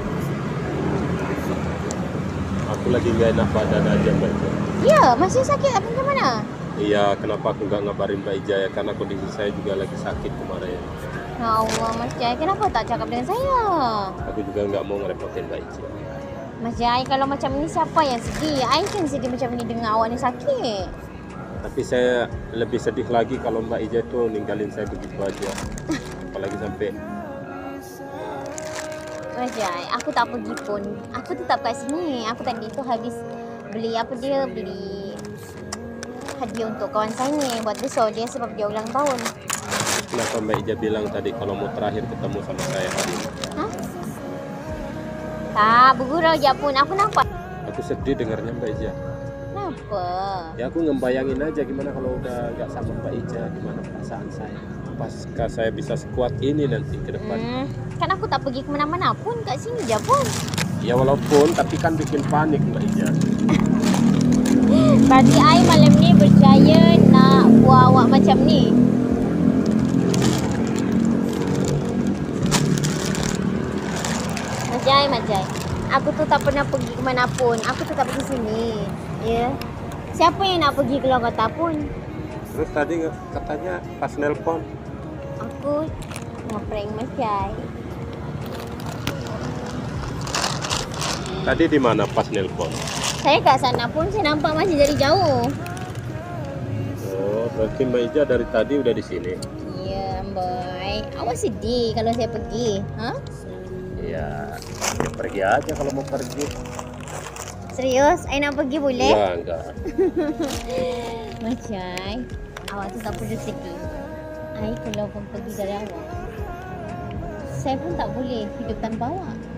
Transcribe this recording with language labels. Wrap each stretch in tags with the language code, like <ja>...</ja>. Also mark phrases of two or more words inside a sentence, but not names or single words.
<id>Aku lagi nggak enak badan aja Mbak Ija.</id> <ms>Ya, masih sakit apa macam mana?</ms> <id>Iya, kenapa aku nggak ngabarin Mbak Ija ya? Karena kondisi saya juga lagi sakit kemarin.</id> <ms>Ya Allah, Majai, kenapa tak cakap dengan saya?</ms> <id>Aku juga nggak mau ngerepotin Mbak Ija.</id> <ms>Majai, kalau macam ni siapa yang sedih? I kan sedih macam ni dengar awak ni sakit.</ms> <id>Tapi saya lebih sedih lagi kalau Mbak Ija itu ninggalin saya begitu aja. Apalagi sampai</id> <ms>Majai, aku tak pergi pun. Aku tetap kat sini. Aku tadi tu habis beli apa dia? Beli hadiah untuk kawan saya ni. Buat besok dia sebab dia ulang tahun.</ms> <id>kenapa Mbak Ija bilang tadi kalau mau terakhir ketemu sama saya hari ini.</id> <ms>Hah? Tak, bergurau je pun. Aku nampak.</ms> <id>Aku sedih dengarnya Mbak Ija. Kenapa? Ya aku ngebayangin aja gimana kalau udah nggak sama Mbak Ija, gimana perasaan saya. Apakah saya bisa sekuat ini nanti ke depan?</id> <ms>Kan aku tak pergi kemana-mana pun, kat sini je pun.</ms> <id>Ya walaupun, tapi kan bikin panik Mbak Ija.</id> <ms>Berarti I malam ni percaya nak buat awak macam ni. Majai. Aku tu tak pernah pergi ke mana pun. Aku tetap pergi sini. Ya. Siapa yang nak pergi keluar kota pun?</ms> <id>Terus tadi katanya pas nelpon. Aku ngeprank Majai. Tadi di mana pas nelpon?</id> <ms>Saya kat sana pun saya nampak masih dari jauh.</ms> <id>Oh, berarti Mbak Ija dari tadi udah di sini. Ya, boy.</id> <ms>Awak sedih kalau saya pergi, ha?</ms> <id>Ya, ya pergi aja kalau mau pergi.</id> <ms>Serius? I nak pergi boleh?</ms> <id>Ya, enggak.</id> <ms>Majai, awak tu tak perlu sedih. I kalau pun pergi dari awak, saya pun tak boleh hidup tanpa awak.</ms>